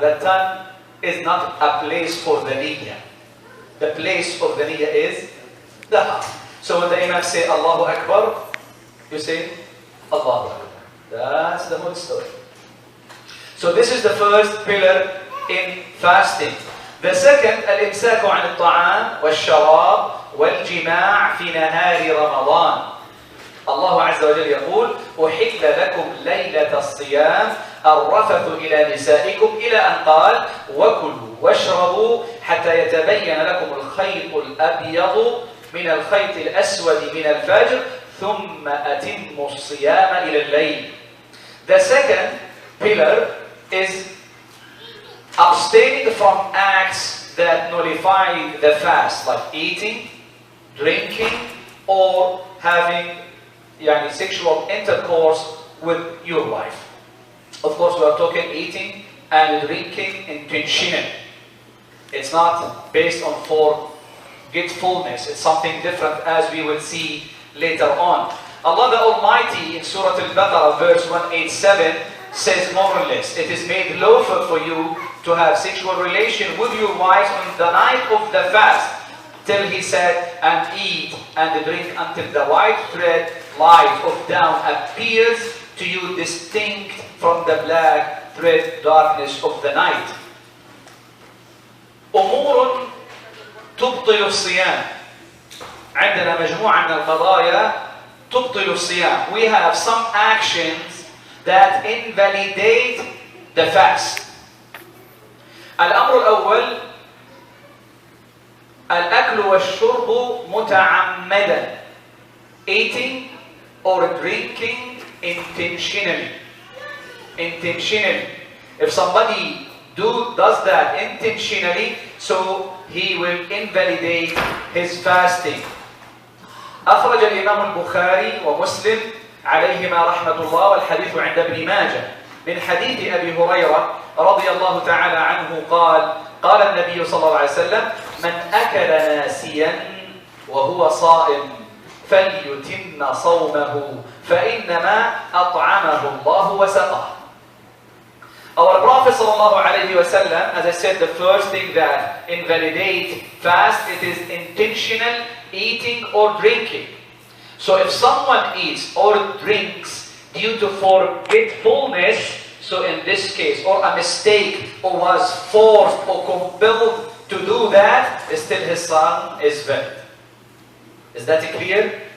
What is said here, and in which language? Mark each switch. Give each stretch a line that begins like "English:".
English: The tongue is not a place for the niyyah. The place of the niyyah is the heart. So when the Imam say Allahu Akbar, you say Allahu Akbar. That's the whole story. So this is the first pillar in fasting. The second,
Arabic: الإمساك عن الطعام والشراب والجماع في نهار رمضان. الله عز وجل يقول: أحل لكم ليلة الصيام الرفث إلى نسائكم، إلى أن قال: وكلوا واشربوا حتى يتبين لكم الخيط الأبيض من الخيط الأسود من الفجر ثم أتموا الصيام إلى الليل.
English: The second pillar is abstaining from acts that nullify the fast, like eating, drinking, or having sexual intercourse with your wife. Of course, we are talking eating and drinking intentionally. It's not based on forgetfulness. It's something different, as we will see later on. Allah the Almighty in Surah Al-Baqarah verse 187 says more or less, it is made lawful for you to have sexual relation with your wives on the night of the fast, till he said, and eat and drink until the white thread light of down appears to you distinct from the black thread darkness of the night.
Arabic: أمور تبطل الصيام. عندنا مجموعة من القضايا تبطل الصيام.
English: We have some actions that invalidate the fast. الأمر الأول الأكل والشرب متعمدا, eating or drinking intentionally. Intentionally. If somebody does that intentionally, so he will invalidate his fasting.
Arabic: أخرج الإمام البخاري ومسلم عليهما رحمة الله والحديث عند ابن ماجه من حديث أبي هريرة رضي الله تعالى عنه قال: قال النبي صلى الله عليه وسلم: من أكل ناسيا وهو صائم فليتم صومه فإنما أطعمه الله وسقاه.
English: Our Prophet sallallahu alayhi wa sallam, as I said, the first thing that invalidates fast, it is intentional eating or drinking. So if someone eats or drinks due to forgetfulness, so in this case, or a mistake, or was forced or compelled to do that, still his sawm is valid. Is that clear?